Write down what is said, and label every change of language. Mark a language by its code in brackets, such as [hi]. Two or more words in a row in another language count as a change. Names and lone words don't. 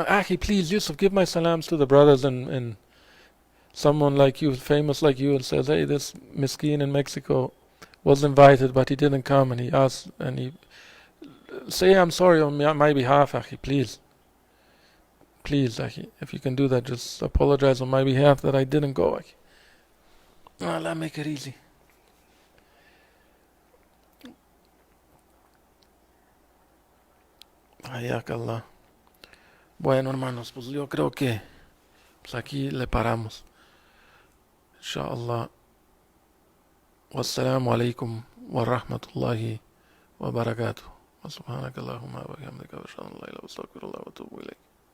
[en] Please, Yusuf, give my salams to the brothers and someone like you, famous like you, and says, hey, this miskin in Mexico was invited, but he didn't come, and he asked, and he say I'm sorry on my behalf, please. Please, if you can do that, just apologize on my behalf that I didn't go, Allah, make it easy. [ar] حياك الله. [es] Bueno, hermanos, pues yo creo que pues aquí le paramos. [ar] Inshallah. والسلام عليكم ورحمة الله وبركاته. وسبحانك اللهم وبحمدك وأشهد أن لا إله إلا أنت أستغفرك وأتوب إليك.